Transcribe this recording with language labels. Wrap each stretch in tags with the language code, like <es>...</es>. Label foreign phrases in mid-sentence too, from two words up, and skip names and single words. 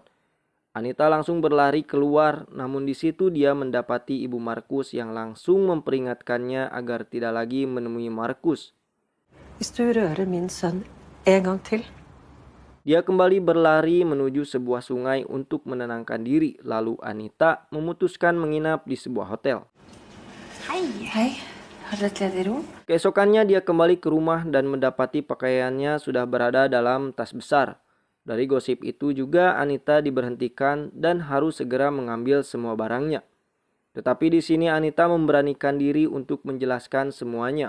<id>Anita langsung berlari keluar, namun di situ dia mendapati ibu Markus yang langsung memperingatkannya agar tidak lagi menemui Markus. Dia kembali berlari menuju sebuah sungai untuk menenangkan diri, lalu Anita memutuskan menginap di sebuah hotel.</id> <no>Hei, har dere litt i ro?</no> <id>Keesokannya dia kembali ke rumah dan mendapati pakaiannya sudah berada dalam tas besar. Dari gosip itu juga Anita diberhentikan dan harus segera mengambil semua barangnya. Tetapi di sini Anita memberanikan diri untuk menjelaskan semuanya.</id>